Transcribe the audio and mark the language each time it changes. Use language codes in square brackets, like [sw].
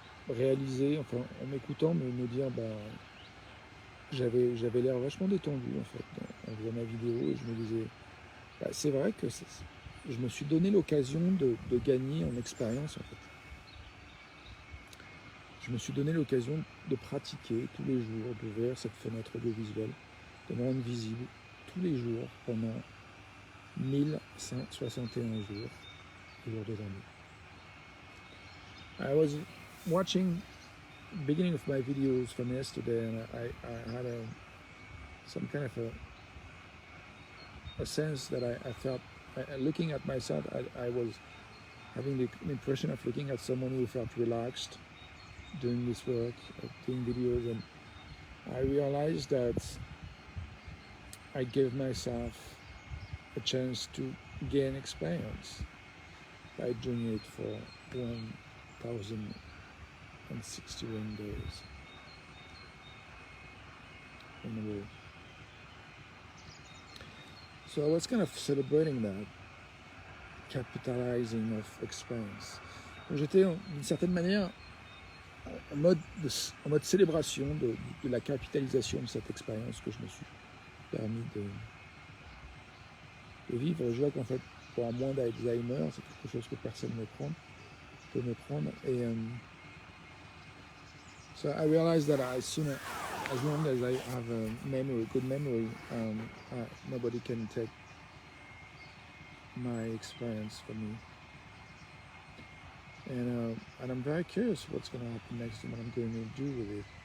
[fr] Réaliser, enfin en m'écoutant, me dire, j'avais l'air vachement détendu en fait en faisant ma vidéo, et je me disais, c'est vrai que je me suis donné l'occasion de gagner en expérience en fait. Je me suis donné l'occasion de pratiquer tous les jours, d'ouvrir cette fenêtre audiovisuelle, de me rendre visible tous les jours pendant 1161 jours de l'année. [en] I was watching the beginning of my videos from yesterday, and I had some kind of a sense that I felt, looking at myself, I was having the impression of looking at someone who felt relaxed doing this work, doing videos, and I realized that I gave myself a chance to gain experience by doing it for 1061 days in a row. So I was kind of celebrating that, capitalizing of experience. [fr] J'étais d'une certaine manière en mode célébration de la capitalisation de cette expérience que je me suis permis de vivre. Je vois qu'en fait, pour moins d'Alzheimer, c'est quelque chose que personne ne peut me prendre. [en] Et so I realized that as long as I have a good memory, nobody can take my experience from me. And I'm very curious what's going to happen next and what I'm going to do with it.